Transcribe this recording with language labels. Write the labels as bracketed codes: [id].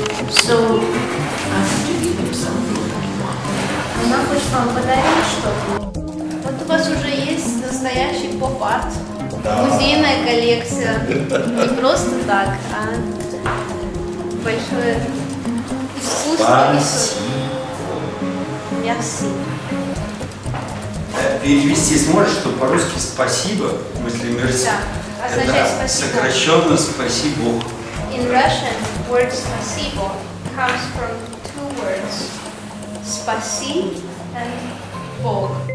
[en] So, I have to give him something. [ru] Она хочет вам подарить что-то. Вот у вас уже есть настоящий поп-арт. Музейная коллекция. Не просто так, а большое искусство. [fr] Merci. [ru] Перевести сможешь, что по-русски спасибо, в смысле мерси. Да, означает спасибо. Сокращенно спасибо. [en] In Russian, word спасибо comes from two words, спаси and Бог.